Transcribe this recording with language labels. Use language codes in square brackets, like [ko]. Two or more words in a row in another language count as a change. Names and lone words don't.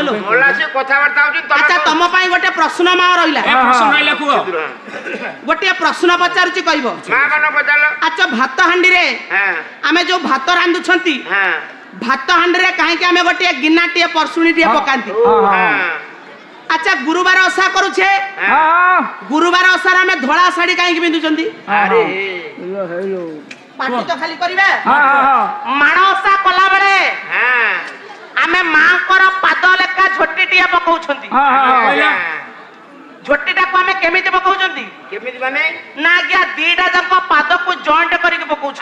[or] ଆଚ୍ଛା ତମ ପାଇଁ ଗୋଟେ ପ୍ରଶ୍ନ ମା ରହିଲା, ଗୋଟିଏ ପ୍ରଶ୍ନ ପଚାରୁଛି କହିବ। ଆଚ୍ଛା ଭାତ ହାଣ୍ଡିରେ ଆମେ ଯୋଉ ଭାତ ରାନ୍ଧୁଛନ୍ତି, ଭାତ ହାଣ୍ଡିରେ କାହିଁକି ଆମେ ଗୋଟିଏ ଗିନାଟିଏ ପରଶୁଣୀଟିଏ ପକାନ୍ତି? ଆଚ୍ଛା ଗୁରୁବାର ଓଷା କରୁଛେ, ଗୁରୁବାର ଓଷାର ଆମି ଧଳା ଶାଢ଼ି କାଇକି ପିନ୍ଧୁଛନ୍ତି? ପାଟି ତ ଖାଲି କରିବା ହଁ ହଁ ହଁ ମାଣ ଓଷା କଲା ବେଳେ ହଁ ଆମେ ମାଙ୍କର ପାଦ ଲେଖା ଝୋଟିଟିଏ ପକଉଛନ୍ତି ହଁ ହଁ କହିଲା ଝୋଟିଟାକୁ ଆମେ କେମିତି ପକଉଛନ୍ତି କେମିତି ମାନେ ନା ଆଜ୍ଞା ଦିଟା ଯାକ ପାଦକୁ ଜଏଣ୍ଟ କରିକି ପକଉଛୁ